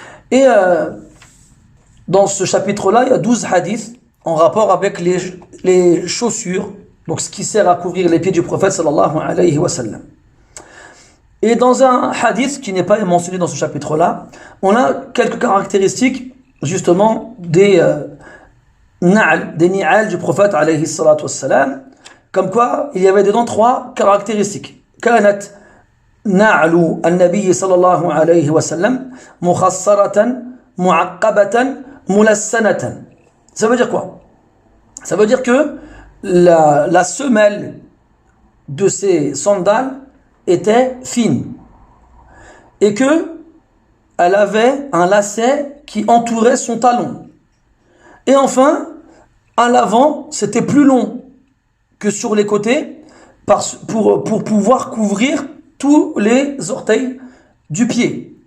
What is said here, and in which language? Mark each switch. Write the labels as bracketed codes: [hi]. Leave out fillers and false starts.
[fr] Et dans ce chapitre-là, il y a 12 hadiths en rapport avec les chaussures, donc ce qui sert à couvrir les pieds du prophète sallallahu alayhi wa sallam. Et dans un hadith qui n'est pas mentionné dans ce chapitre-là, on a quelques caractéristiques justement des ni'al du prophète alayhi salatu wassalam, comme quoi il y avait dedans 3 caractéristiques. [ar] كانت نعل النبي صلى الله عليه وسلم مخصرة معقبة ملسنة. [fr] Ça veut dire quoi? Ça veut dire que la semelle de ces sandales était fine et que elle avait un lacet qui entourait son talon. Et enfin, à l'avant, c'était plus long que sur les côtés pour pouvoir couvrir tous les orteils du pied.